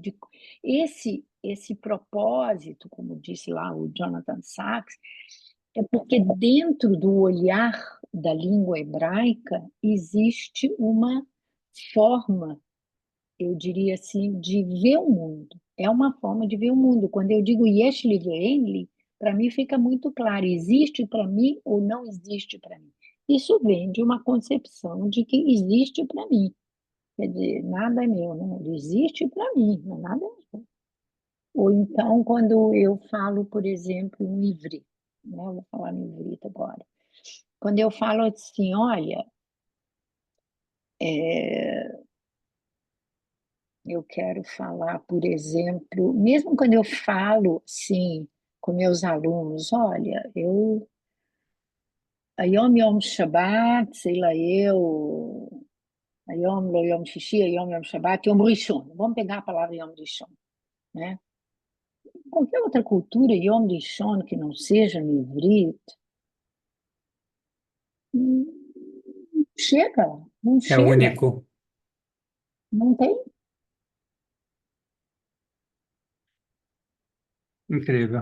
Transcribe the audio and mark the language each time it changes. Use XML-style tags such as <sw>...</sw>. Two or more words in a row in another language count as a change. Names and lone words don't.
<pt>Esse propósito, como disse lá o Jonathan Sachs, é porque dentro do olhar da língua hebraica existe uma forma, eu diria assim, de ver o mundo. É uma forma de ver o mundo. Quando eu digo</pt> <he>יש לי ואין לי,</he> <pt>para mim fica muito claro, existe para mim ou não existe para mim. Isso vem de uma concepção de que existe para mim. Quer dizer, nada é meu, né? Ele existe para mim, mas nada é meu. Ou então, quando eu falo, por exemplo, no ivri, né? Eu vou falar no ivri agora. Quando eu falo assim, olha, eu quero falar, por exemplo, mesmo quando eu falo, assim, com meus alunos, olha,</pt> <he>היום יום שבת,</he> <pt>sei lá eu,</pt> <he>היום לא יום שישי, היום יום שבת, יום ראשון.</he> <pt>Vamos pegar a palavra</pt> <he>יום ראשון,</he> <pt>né? Qualquer outra cultura,</pt> <he>יום ראשון,</he> <pt>que não seja no ivrit, não chega, não É chega, único. não tem. Incrível.</pt>